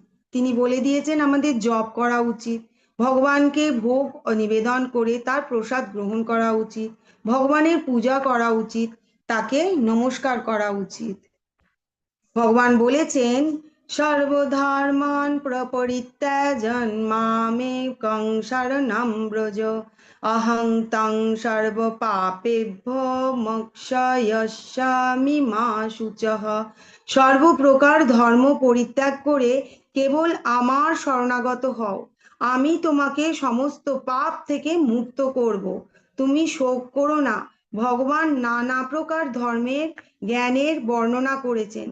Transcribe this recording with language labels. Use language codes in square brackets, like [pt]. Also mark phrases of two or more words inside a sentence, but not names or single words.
[bn] তিনি বলে দিয়েছেন আমাদের জপ করা উচিত, ভগবানকে ভোগ নিবেদন করে তার প্রসাদ গ্রহণ করা উচিত, ভগবানের পূজা করা উচিত, তাকে নমস্কার করা উচিত। ভগবান বলেছেন [sa] সর্বধর্মান প্রপরিত্যাজন মামেকং শরণং ব্রজ অহং তং সর্ব পাপেভ্যো মোক্ষয়িষ্যামি মা শুচঃ। [bn] সর্বপ্রকার ধর্ম পরিত্যাগ করে কেবল আমার শরণাগত হও, আমি তোমাকে সমস্ত পাপ থেকে মুক্ত করব। তুমি শোক করো না। ভগবান নানা প্রকার ধর্মের জ্ঞানের বর্ণনা করেছেন।